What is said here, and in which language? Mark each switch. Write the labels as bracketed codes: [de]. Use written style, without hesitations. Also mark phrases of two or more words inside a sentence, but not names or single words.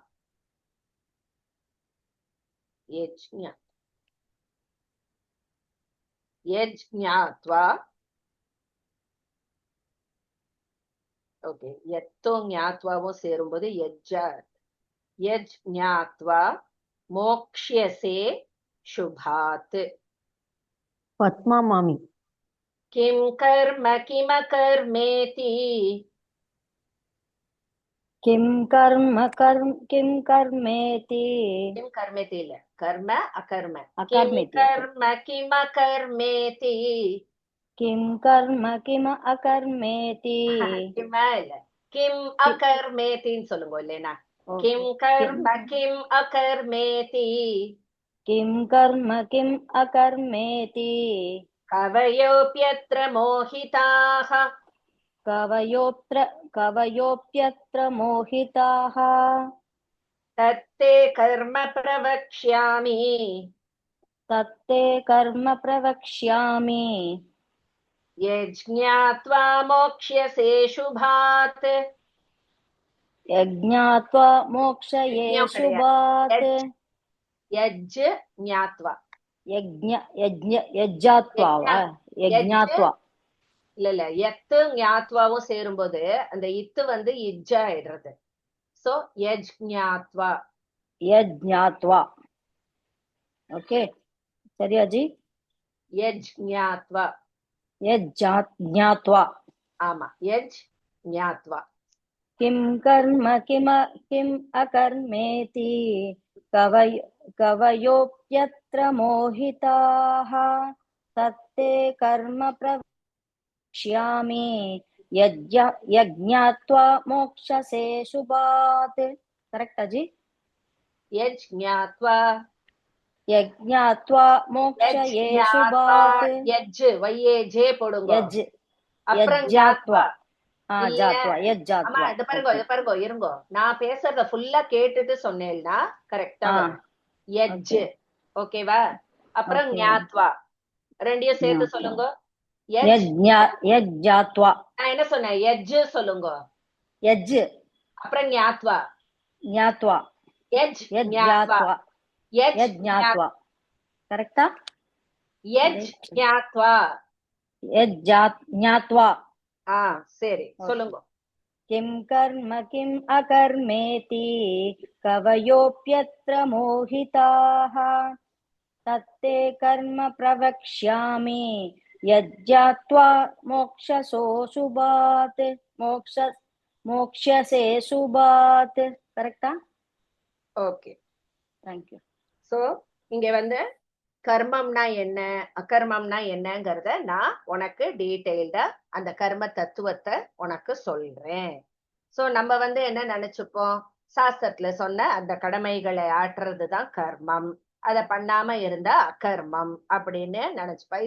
[ta] ஓகே, எத்தோ ஞாத்வாவும் சேரும்போது [sa] यज्ज्ञात्वा मोक्ष्यसे शुभात्. [ta] பத்மா மாமி. [sa] किं कर्म किमकर्मेति किं कर्म किं कर्मेति किं कर्मेति [ta] இல்ல, [sa] कर्म अकर्म. கிம் अकर्मेति कर्म किमकर्मेति किं कर्म किम अकर्मेति [ta] கிம இல்ல, கிம் அகர்மேத்தின்னு சொல்லுங்க இல்லைனா. [sa] किं कर्म किम् अकर्मेति किं कर्म किम अकर्मेति कवयोऽप्यत्र मोहिताः कवयोप्यत्र मोहिताः तत्ते कर्म प्रवक्ष्यामि तत्ते कर्म प्रवक्ष्यामि यज्ज्ञात्वा मोक्ष्यसे शुभात्. यज्ञात्वा मोक्षये शुभात् யஜ்ஞாத்வா यज्ञात्वा वा यज्ञात्वा [ta] இல்ல எத்து ஞாத்வாவும் சேரும்போது அந்த இத்து இஜ்ஜா ஆயிடுறது. சோ யஜ்ஞாத்வா. यज्ञात्वा ओके சரியா ஜி [sa] யஜ்ஞாத்வா. यज्ञात्वा [ta] ஆமா, யஜ்ஞாத்வா. [sa] किं कर्म किम् अकर्मेति कवयोऽप्यत्र मोहिताः तत्ते कर्म प्रवक्ष्यामि यज्ञात्वा मोक्षसे शुभात् करेक्ट जी யஜ்ஞாத்வா. यज्ञात्वा मोक्षये शुभात् [ta] யஜ் வையேஜே போடுங்க. அப்புறம் [sa] यज्ञात्वा [ta] இல்ல. [sa] जात्वा [ta] ஆமா, [sa] यज्ञात्वा [ta] இது பாருங்க இருங்கோ. நான் பேசுறத ஃபுல்லா கேட்டுட்டு சொன்னேன்னா கரெக்டா வரும். யஜ், ஓகேவா? அப்புறம் ஞாத்வா, ரெண்டையும் சேர்த்து சொல்லுங்க. [sa] यज्ञात्वा [ta] நான் என்ன சொன்னேன்? யஜ் சொல்லுங்க. [sa] यज् [ta] அப்புறம் ஞாத்வா. [sa] ज्ञात्वा யஜ் यज्ञात्वा யஜ் यज्ञात्वा करेक्टा यज् ज्ञात्वा. यज्ञात्वा [ta] சரி, சொல்லுங்க. [sa] किं कर्म किम् अकर्मेति कवयोऽप्यत्र मोहिताः तत्ते कर्म प्रवक्ष्यामि यज्ञात्वा मोक्षसो शुभात् मोक्षसे शुभात् करेक्टा [ta] ஓகே, [en] thank you [ta] சோ இங்க வந்து கர்மம்னா என்ன, அகர்மம்னா என்னங்கறத நான் உனக்கு டீடைல்டா அந்த கர்ம தத்துவத்தை உனக்கு சொல்றேன். சோ நம்ம வந்து என்ன நினைச்சுப்போம், சாஸ்திரத்துல சொன்ன அந்த கடமைகளை ஆற்றுறதுதான் கர்மம், அத பண்ணாம இருந்தா அகர்மம் அப்படின்னு நினைச்சுப்போம்.